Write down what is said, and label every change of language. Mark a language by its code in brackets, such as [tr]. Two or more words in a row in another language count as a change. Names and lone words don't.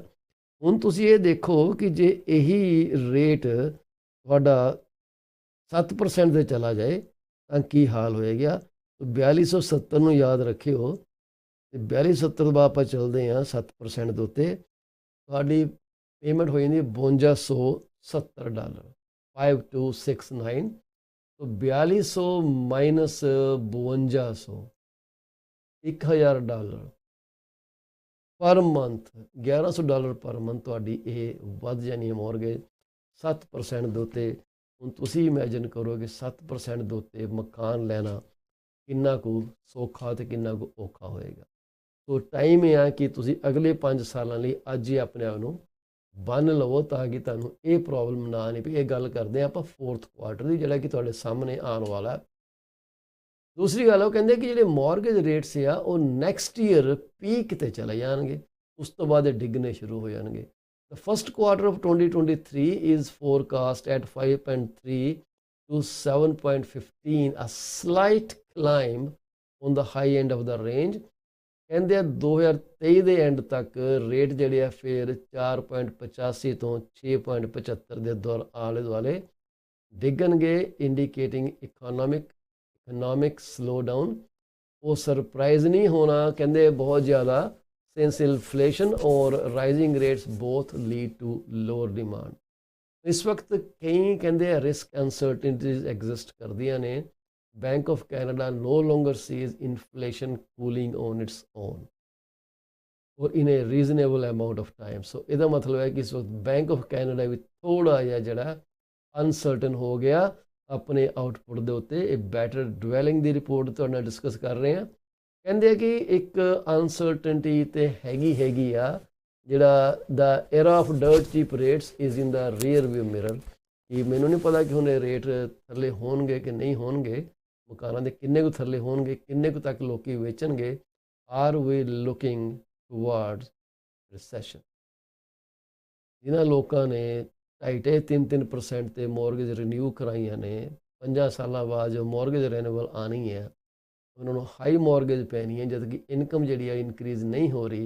[pa] ਹੁਣ ਤੁਸੀਂ ਇਹ ਦੇਖੋ ਕਿ ਜੇ ਇਹੀ ਰੇਟ ਤੁਹਾਡਾ 7% ਦੇ ਚਲਾ ਜਾਏ ਤਾਂ ਕੀ ਹਾਲ ਹੋਏਗਾ। 4270 ਨੂੰ ਯਾਦ ਰੱਖਿਓ, ਤੇ 4270 ਤੋਂ ਬਾਅਦ ਆਪਾਂ ਚੱਲਦੇ ਹਾਂ 7% ਦੇ ਉੱਤੇ, ਤੁਹਾਡੀ ਪੇਮੈਂਟ ਹੋ ਜਾਂਦੀ $5270, 5269। तो 4200 माइनस 5200, $1000 [en] per month, [pa] $1100 [en] per month [pa] ਤੁਹਾਡੀ ਇਹ ਵੱਧ ਜਾਣੀ ਹੈ ਮੌਰਗੇਜ 7% ਦੇ ਉੱਤੇ। ਹੁਣ ਤੁਸੀਂ ਇਮੈਜਿਨ ਕਰੋ ਕਿ 7% ਦੇ ਉੱਤੇ ਮਕਾਨ ਲੈਣਾ ਕਿੰਨਾ ਕੁ ਸੌਖਾ ਤੇ ਕਿੰਨਾ ਕੁ ਔਖਾ ਹੋਏਗਾ। [en] so time [pa] ਇਹ ਆ ਕਿ ਤੁਸੀਂ ਅਗਲੇ 5 ਸਾਲਾਂ ਲਈ ਅੱਜ ਹੀ ਆਪਣੇ ਆਪ ਨੂੰ ਬੰਨ ਲਵੋ ਤਾਂ ਕਿ ਤੁਹਾਨੂੰ ਇਹ ਪ੍ਰੋਬਲਮ ਨਾ ਨਹੀਂ ਪਈ। ਇਹ ਗੱਲ ਕਰਦੇ ਹਾਂ ਆਪਾਂ 4th ਕੁਆਰਟਰ ਦੀ, ਜਿਹੜਾ ਕਿ ਤੁਹਾਡੇ ਸਾਹਮਣੇ ਆਉਣ ਵਾਲਾ ਹੈ। ਦੂਸਰੀ ਗੱਲ ਉਹ ਕਹਿੰਦੇ ਕਿ ਜਿਹੜੇ [en] mortgage rates [pa] ਆ ਉਹ [en] next year peak [pa] ਤੇ ਚਲੇ ਜਾਣਗੇ, ਉਸ ਤੋਂ ਬਾਅਦ ਇਹ ਡਿੱਗਣੇ ਸ਼ੁਰੂ ਹੋ ਜਾਣਗੇ। [en] The first quarter of 2023 is forecast at 5.3 to 7.15, a slight climb on the high end of the range। [pa] ਕਹਿੰਦੇ ਆ 2023 ਦੇ ਐਂਡ ਤੱਕ ਰੇਟ ਜਿਹੜੇ ਆ ਫਿਰ 4.85 ਤੋਂ 6.75 ਦੇ ਦੌਰ ਆਲੇ ਦੁਆਲੇ ਡਿੱਗਣਗੇ, [en] indicating economic slowdown. [pa] ਉਹ ਸਰਪ੍ਰਾਈਜ਼ ਨਹੀਂ ਹੋਣਾ, ਕਹਿੰਦੇ ਬਹੁਤ ਜ਼ਿਆਦਾ, [en] since inflation और rising rates both lead to lower demand। [pa] ਇਸ ਵਕਤ ਕਈ ਕਹਿੰਦੇ ਆ [en] risk uncertainties exist [pa] ਕਰਦੀਆਂ ਨੇ। [en] ਬੈਂਕ ਆਫ ਕੈਨੇਡਾ no longer sees inflation cooling on its own or in a reasonable amount of time। [pa] ਸੋ ਇਹਦਾ ਮਤਲਬ ਹੈ ਕਿ ਇਸ ਵਕਤ ਬੈਂਕ ਆਫ ਕੈਨੇਡਾ ਵੀ ਥੋੜ੍ਹਾ ਜਿਹਾ ਜਿਹੜਾ ਅਨਸਰਟਨ ਹੋ ਗਿਆ ਆਪਣੇ ਆਊਟਪੁੱਟ ਦੇ ਉੱਤੇ। ਇਹ ਬੈਟਰ ਡਵੈਲਿੰਗ ਦੀ ਰਿਪੋਰਟ ਤੁਹਾਡੇ ਨਾਲ ਡਿਸਕਸ ਕਰ ਰਹੇ ਹਾਂ। ਕਹਿੰਦੇ ਆ ਕਿ ਇੱਕ ਅਨਸਰਟਨਟੀ ਤੇ ਹੈਗੀ ਆ, ਜਿਹੜਾ ਦਾ [en] era of dirt cheap rates is in the rear view mirror। [pa] ਕਿ ਮੈਨੂੰ ਨਹੀਂ ਪਤਾ ਕਿ ਹੁਣ ਇਹ ਰੇਟ ਥੱਲੇ ਹੋਣਗੇ ਕਿ ਨਹੀਂ ਹੋਣਗੇ, ਮਕਾਨਾਂ ਦੇ ਕਿੰਨੇ ਕੁ ਥੱਲੇ ਹੋਣਗੇ, ਕਿੰਨੇ ਕੁ ਤੱਕ ਲੋਕੀ ਵੇਚਣਗੇ। [en] are we looking towards recession. [pa] ਜਿਨ੍ਹਾਂ ਲੋਕਾਂ ਨੇ 2.5-3% ਤੇ [en] mortgage renew [pa] ਕਰਾਈਆਂ ਨੇ, 5 ਸਾਲਾਂ ਬਾਅਦ ਜੋ [en] mortgage renewal [pa] ਆਉਣੀ ਹੈ, ਉਹਨਾਂ ਨੂੰ [en] high mortgage [pa] ਪੈਣੀ ਹੈ, ਜਦ ਕਿ ਇਨਕਮ ਜਿਹੜੀ ਆ ਇਨਕਰੀਜ਼ ਨਹੀਂ ਹੋ ਰਹੀ।